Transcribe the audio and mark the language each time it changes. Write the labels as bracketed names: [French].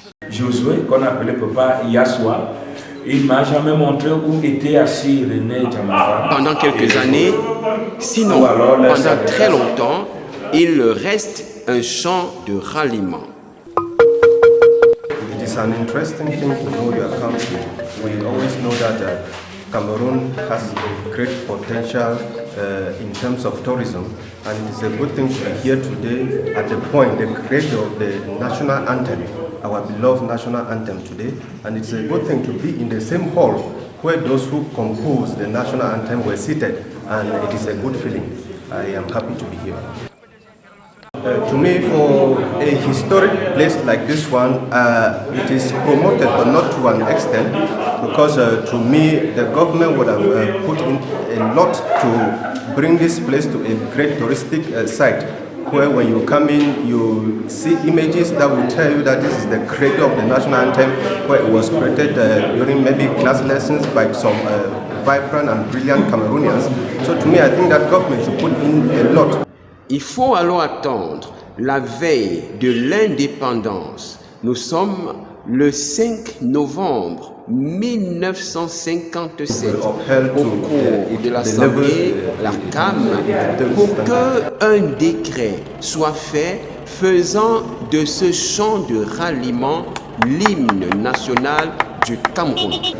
[French] Josué, qu'on appelait Papa Yassoua, il ne m'a jamais montré où était assis René Djamafan. Pendant quelques années, sinon pendant très longtemps, il reste un chant de ralliement. [English] It is an interesting thing to know your country. We always know that Cameroon has great potential in terms of tourism, and it's a good thing to be here today at the point, the creator of the national anthem, our beloved national anthem today, and it's a good thing to be in the same hall where those who composed the national anthem were seated, and it is a good feeling. I am happy to be here. To me, for a historic place like this one, it is promoted, but not to an extent, because to me, the government would have put in a lot to bring this place to a great touristic site, where when you come in, you see images that will tell you that this is the creator of the national anthem, where it was created during maybe class lessons by some vibrant and brilliant Cameroonians. So to me, I think that government should put in a lot. [French] Il faut alors attendre la veille de l'indépendance. Nous sommes le 5 novembre 1957 au cours de l'Assemblée, la CAM, pour qu'un décret soit fait faisant de ce chant de ralliement l'hymne national du Cameroun.